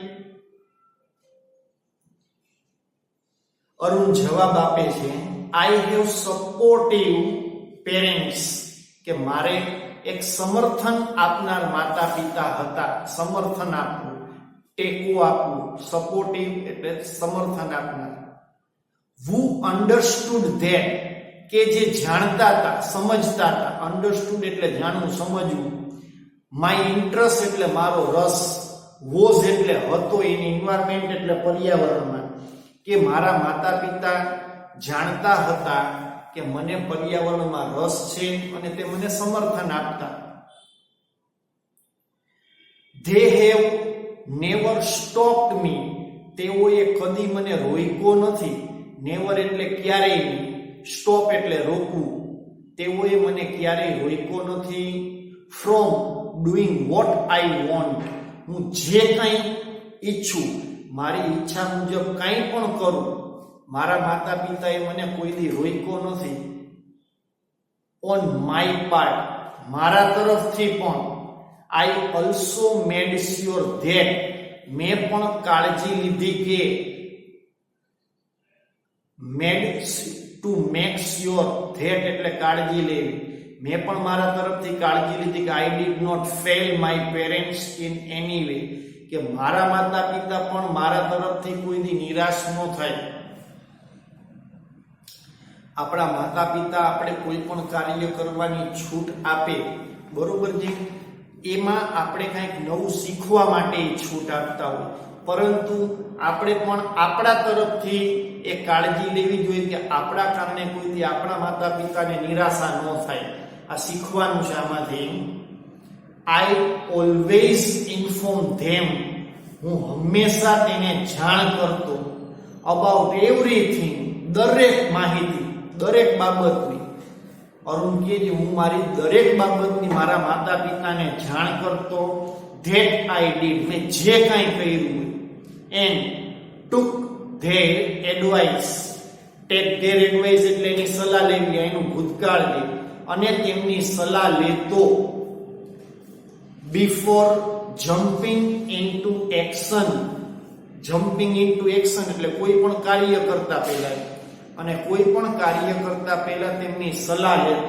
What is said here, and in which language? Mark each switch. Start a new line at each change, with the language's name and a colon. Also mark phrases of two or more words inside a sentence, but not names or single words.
Gujarati: અરુણ જવાબ આપે છે,
English: I have supportive parents,
Gujarati: કે મારે એક સમર્થન આપનાર માતા પિતા હતા. સમર્થન આપવું, ટેકો આપવું, સપોર્ટિવ એટલે સમર્થન આપનાર.
English: who understood that,
Gujarati: કે જે જાણતા હતા, સમજતા હતા. અન્ડરસ્ટુડ એટલે જાણવું, સમજવું.
English: my interest
Gujarati: એટલે મારો રસ. વોઝ એટલે હતો,
English: in environment
Gujarati: એટલે પર્યાવરણમાં. કે મારા માતા પિતા જાણતા હતા કે મને પર્યાવરણમાં રસ છે અને તે મને સમર્થન આપતા.
English: they have never stopped me,
Gujarati: તેઓએ કદી મને રોક્યો નથી. નેવર એટલે ક્યારેય નહીં, સ્ટોપ એટલે રોકવું. તેઓએ મને ક્યારેય રોક્યો નથી.
English: from doing what I want,
Gujarati: હું જે કંઈ ઈચ્છું, મારી ઈચ્છા મુજબ કંઈ પણ કરું, મારા માતા પિતાએ મને કોઈ દી રોક્યો નથી.
English: on my part,
Gujarati: મારા તરફથી પણ.
English: I also made sure that,
Gujarati: મેં પણ કાળજી લીધી કે.
English: made to make sure that
Gujarati: એટલે કાળજી લેવી. મેં પણ મારા તરફથી કાળજી લીધી કે
English: I did not fail my parents in any way,
Gujarati: કે મારા માતા પિતા પણ મારા તરફથી કોઈ દી નિરાશ ન થાય. આપણા માતા પિતા આપણે કોઈ પણ કાર્ય કરવાની છૂટ આપે, બરોબર છે, એમાં આપણે કંઈક નવું શીખવા માટે છૂટ આપતા હોય, પરંતુ આપણે પણ આપણા તરફથી એ કાળજી લેવી જોઈએ કે આપણા કારણે કોઈથી આપણા માતા પિતાને નિરાશા ન થાય. આ શીખવાનું છે આમાંથી.
English: I always inform them,
Gujarati: હું હંમેશા તેને જાણ કરતો.
English: about everything,
Gujarati: દરેક માહિતી, દરેક બાબતની. અરુણ કે હું મારી દરેક બાબતની મારા માતા પિતાને જાણ કરતો.
English: that I did,
Gujarati: મેં જે કાંઈ કર્યું હોય.
English: and took their advice, take their advice
Gujarati: એટલે એની સલાહ લેવી, એનું ભૂતકાળ લે અને તેમની સલાહ લેતો.
English: before jumping into action, jumping into action
Gujarati: એટલે કોઈ પણ કાર્ય કરતા પહેલા, અને કોઈ પણ કાર્ય કરતા પહેલા તેમની સલાહ લેતો.